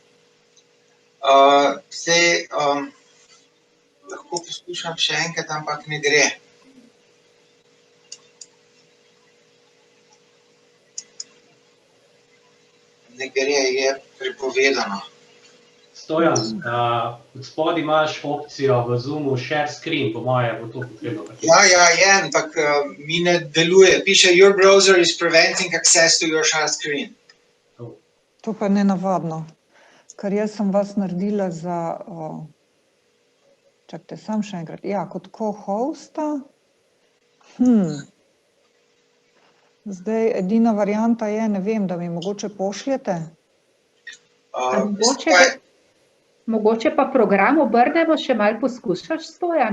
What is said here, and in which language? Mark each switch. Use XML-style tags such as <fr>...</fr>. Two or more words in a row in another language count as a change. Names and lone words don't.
<sl>Zdaj, lahko poskušam še enkrat, ampak ne gre. Ne gre, je prepovedano. Stojan, spod imaš opcijo v Zoomu</sl> <en>share screen,</en> <sl>po moje bo to potrebno. Ja, je, ampak mi ne deluje. Piše,</sl> <en>your browser is preventing access to your share screen.</en> <sl>To pa je nenavadno, ker jaz sem vas naredila za, čakajte, sam še enkrat, ja, kot co-hosta. Zdaj, edina varianta je, ne vem, da mi mogoče pošljete. Mogoče pa program obrnemo, še malo poskušaš, Stojan?</sl>